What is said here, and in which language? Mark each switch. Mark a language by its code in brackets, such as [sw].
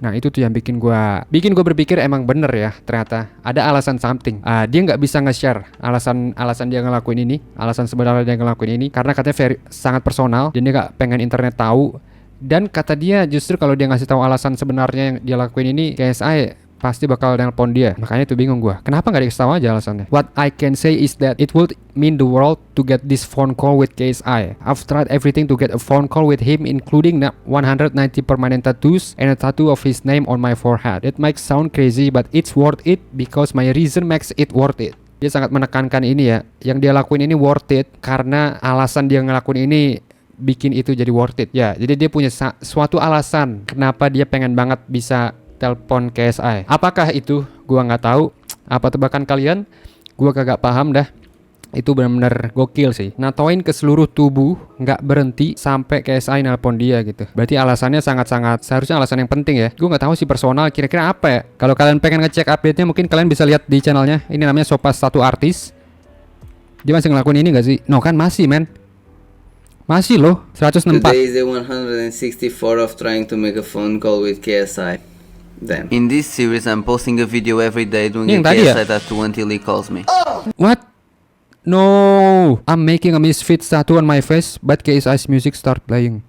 [id] Nah itu tuh yang bikin gua berpikir emang bener ya, ternyata ada alasan something. Dia nggak bisa nge-share alasan dia ngelakuin ini, alasan sebenarnya dia ngelakuin ini karena katanya sangat personal dan dia nggak pengen internet tahu. Dan kata dia justru kalau dia ngasih tahu alasan sebenarnya yang dia lakuin ini, KSI pasti bakal nelpon dia. Makanya itu bingung gua. Kenapa nggak dikasih tahu aja alasannya? [en] What I can say is that it would mean the world to get this phone call with KSI. I've tried everything to get a phone call with him, including 190 permanent tattoos and a tattoo of his name on my forehead. It might sound crazy, but it's worth it because my reason makes it worth it. [id] Dia sangat menekankan ini ya. Yang dia lakuin ini worth it karena alasan dia ngelakuin ini bikin itu jadi worth it. Ya, jadi dia punya suatu alasan kenapa dia pengen banget bisa telepon KSI. Apakah itu? Gua nggak tahu. Apa tebakan kalian? Gua kagak paham dah. Itu benar-benar gokil sih. Natoin ke seluruh tubuh, nggak berhenti sampai KSI nelpon dia gitu. Berarti alasannya sangat-sangat seharusnya alasan yang penting ya. Gua nggak tahu sih personal kira-kira apa ya. Kalau kalian pengen ngecek update-nya, mungkin kalian bisa lihat di channelnya. Ini namanya Sopas Tattoo Artist. Dia masih ngelakuin ini nggak sih? No kan masih men. Masih loh. 164. [en] Today is the 164 of trying to make a phone call with KSI. Then. In this series, I'm posting a video every day doing a KSI tattoo until he calls me. What? No, I'm making a Misfits tattoo on my face, but KSI's music start playing.